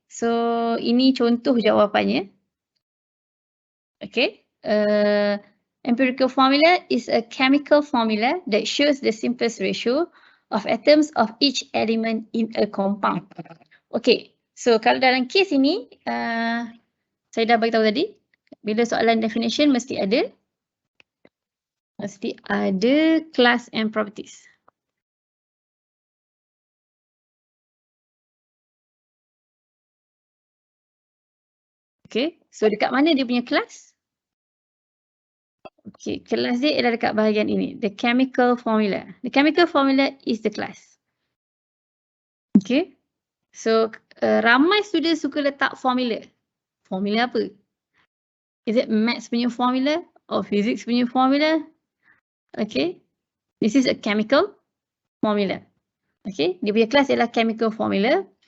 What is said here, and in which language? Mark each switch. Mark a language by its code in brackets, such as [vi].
[ms] So ini contoh jawapannya. [en] Okay. Empirical formula is a chemical formula that shows the simplest ratio of atoms of each element in a compound. [ms] Okay, so kalau dalam case ini, saya dah beritahu tadi, bila soalan definition mesti ada [en] class and properties. [ms] Okay, so dekat mana dia punya class? Okay, kelas dia adalah dekat bahagian ini, [en] the chemical formula. The chemical formula is the class. Okay, so [ms] ramai [en] student [ms] suka letak [en] formula. [ms] Formula apa? [en] Is it maths [ms] punya [en] formula or physics punya formula? Okay, this is a chemical formula. [ms] Okay, dia punya kelas adalah chemical formula.